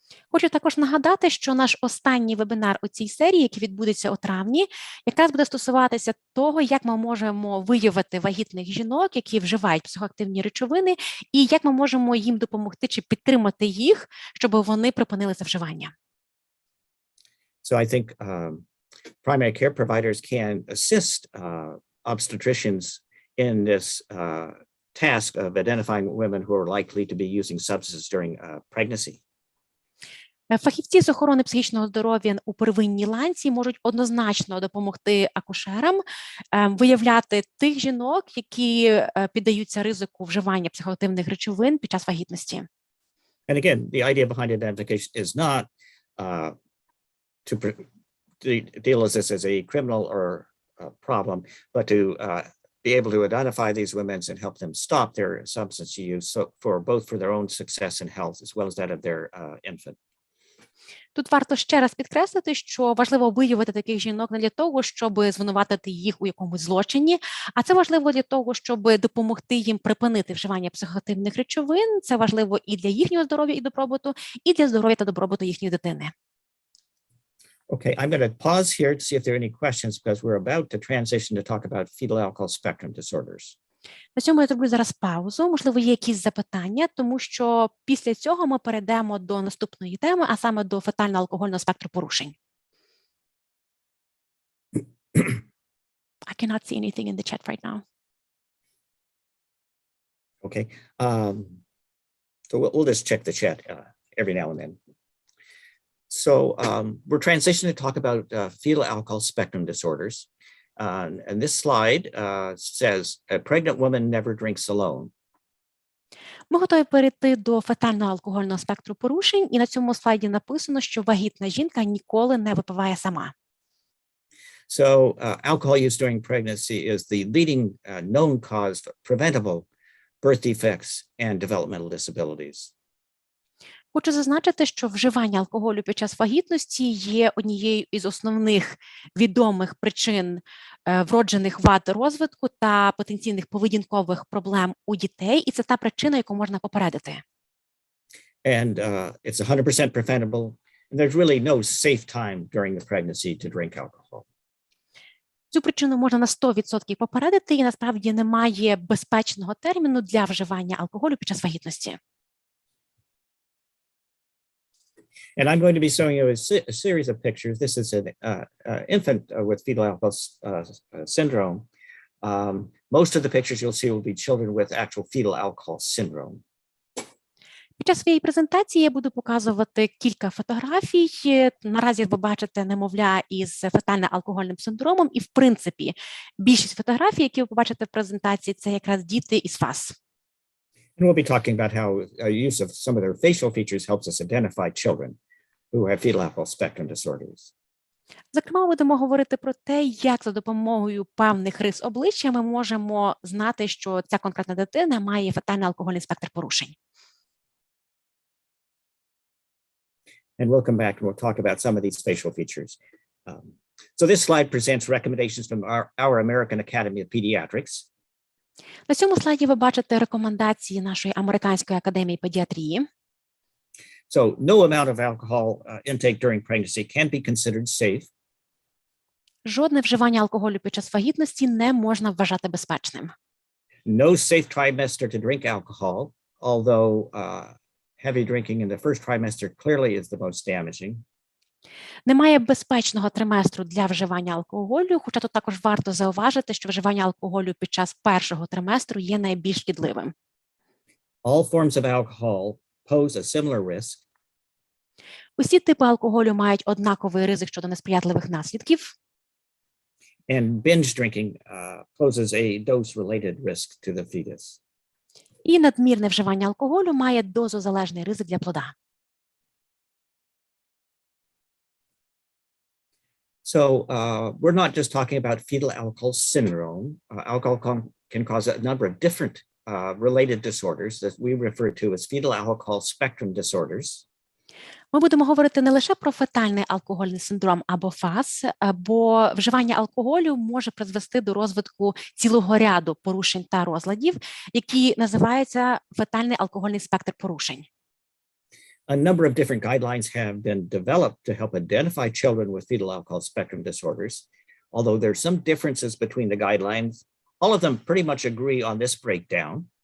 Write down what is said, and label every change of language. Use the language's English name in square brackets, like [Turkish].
[Ukrainian] Хочу також нагадати, що наш останній вебінар у цій серії, який відбудеться у травні, якраз буде стосуватися того, як ми можемо виявити вагітних жінок, які вживають психоактивні речовини, і як ми можемо їм допомогти чи підтримати їх, щоб вони припинили це вживання. [English] So I think primary care providers can assist obstetricians in this task of identifying women who are likely to be using substances during pregnancy. [Ukrainian] Фахівці з охорони психічного здоров'я у первинній ланці можуть однозначно допомогти акушерам виявляти тих жінок, які піддаються ризику вживання психоактивних речовин під час вагітності. [English] And again, the idea behind identification is not to deal with this as a criminal or problem, but to be able to identify these women and help them stop their substance use, so both for their own success and health as well as that of their infant. [Ukrainian] Тут варто ще раз підкреслити, що важливо виявити таких жінок не для того, щоб звинуватити їх у якомусь злочині, а це важливо для того, щоб допомогти їм припинити вживання психоактивних речовин. Це важливо і для їхнього здоров'я і добробуту, і для здоров'я та добробуту їхньої дитини. [English] Okay, I'm going to pause here to see if there are any questions because we're about to transition to talk about fetal alcohol spectrum disorders. [Ukrainian] На цьому я зроблю зараз паузу. Можливо, є якісь запитання, тому що після цього ми перейдемо до наступної теми, а саме до фетально-алкогольного спектру порушень. [English] I cannot see anything in the chat right now. Okay, so we'll just check the chat every now and then. So we're transitioning to talk about fetal alcohol spectrum disorders. And this slide says a pregnant woman never drinks alone. [Ukrainian] Ми готові перейти до фетально-алкогольного спектру порушень, і на цьому слайді написано, що вагітна жінка ніколи не випиває сама. [English] So alcohol use during pregnancy is the leading known cause of preventable birth defects and developmental disabilities. [Ukrainian] Хочу зазначити, що вживання алкоголю під час вагітності є однією із основних відомих причин вроджених вад розвитку та потенційних поведінкових проблем у дітей, і це та причина, яку можна попередити. [English] And it's 100% preventable, and there's really no safe time during the pregnancy to drink alcohol. [Ukrainian] Цю причину можна на 100% попередити, і насправді немає безпечного терміну для вживання алкоголю під час вагітності. [English] And I'm going to be showing you a series of pictures. This is an infant with fetal alcohol syndrome. Most of the pictures you'll see will be children with actual fetal alcohol syndrome. [Ukrainian] Під час своєї презентації я буду показувати кілька фотографій. Наразі ви бачите немовля із фетально-алкогольним синдромом, і, в принципі, більшість фотографій, які ви побачите в презентації, це якраз діти із ФАС. [English] And we'll be talking about how use of some of their facial features helps us identify children who have fetal alcohol spectrum disorders. [Ukrainian] Зокрема, будемо говорити про те, як за допомогою певних рис обличчя ми можемо знати, що ця конкретна дитина має фетальний алкогольний спектр порушень. [English] And we'll come back and we'll talk about some of these facial features. So this slide presents recommendations from our American Academy of Pediatrics. [Ukrainian] На цьому слайді ви бачите рекомендації нашої Американської академії педіатрії. [English] So no amount of alcohol intake during pregnancy can be considered safe. [Ukrainian] Жодне вживання алкоголю під час вагітності не можна вважати безпечним. [English] No safe trimester to drink alcohol, although heavy drinking in the first trimester clearly is the most damaging. [Ukrainian] Немає безпечного триместру для вживання алкоголю, хоча тут також варто зауважити, що вживання алкоголю під час першого триместру є найбільш шкідливим. [English] All forms of alcohol pose a similar risk. [Ukrainian] Усі типи алкоголю мають однаковий ризик щодо несприятливих наслідків. [English] And binge drinking poses a dose-related risk to the fetus. [Ukrainian] І надмірне вживання алкоголю має дозозалежний ризик для плода. [English] So we're not just talking about fetal alcohol syndrome. Alcohol can cause a number of different related disorders that we refer to as fetal alcohol spectrum disorders. [Ukrainian] Ми будемо говорити не лише про фетальний алкогольний синдром або ФАС, бо вживання алкоголю може призвести до розвитку цілого ряду порушень та розладів, які називаються фетальний алкогольний спектр порушень. [English] A number of different guidelines have been developed to help identify children with fetal alcohol spectrum disorders. Although there are some differences between the guidelines, all of them pretty much agree on this breakdown.